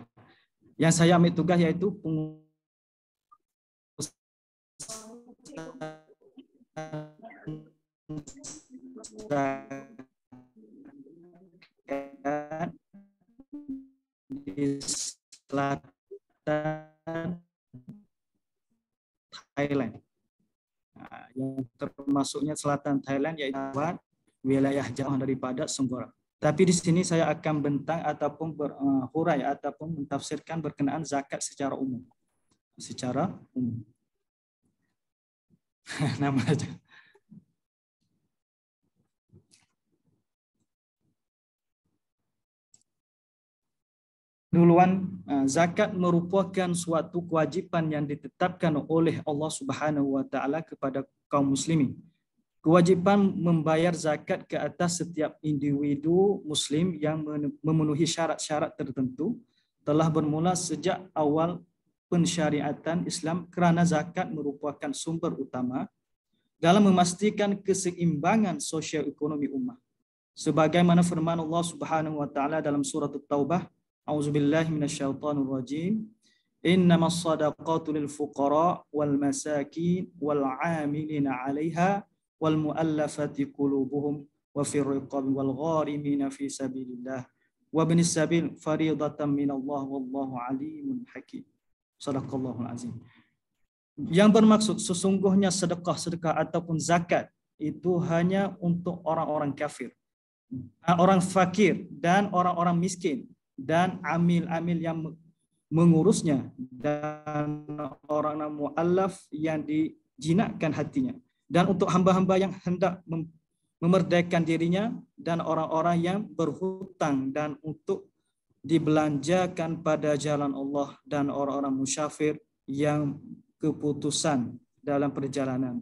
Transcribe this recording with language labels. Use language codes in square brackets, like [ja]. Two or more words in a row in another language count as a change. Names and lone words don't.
[ms] Yang saya ambil tugas iaitu pengurusan zakat di selatan Thailand. Yang termasuknya selatan Thailand yaitu wilayah jauh daripada Senggora. Tapi di sini saya akan bentang ataupun berhurai ataupun mentafsirkan berkenaan zakat secara umum. Secara umum. Nama aja. Duluan, zakat merupakan suatu kewajiban yang ditetapkan oleh Allah [ar] سبحانه وتعالى [ms] kepada kaum muslimin. Kewajiban membayar zakat ke atas setiap individu muslim yang memenuhi syarat-syarat tertentu telah bermula sejak awal pensyariatan Islam kerana zakat merupakan sumber utama dalam memastikan keseimbangan sosial ekonomi ummah. Sebagaimana firman Allah [ar] سبحانه وتعالى [ms] dalam surah At-Taubah, [ar] أعوذ بالله من الشيطان الرجيم. إنما الصدقات للفقراء والمساكين والعاملين عليها والمؤلفة قلوبهم وفي الرقاب والغارمين في سبيل الله وابن السبيل فريضة من الله والله عليم حكيم. صدق الله العظيم. [ms] Yang bermaksud sesungguhnya sedekah ataupun zakat itu hanya untuk orang-orang kafir, orang fakir dan orang-orang miskin dan amil-amil yang mengurusnya dan orang mu'allaf yang dijinakkan hatinya dan untuk hamba-hamba yang hendak memerdekakan dirinya dan orang-orang yang berhutang dan untuk dibelanjakan pada jalan Allah dan orang-orang musyafir yang keputusan dalam perjalanan.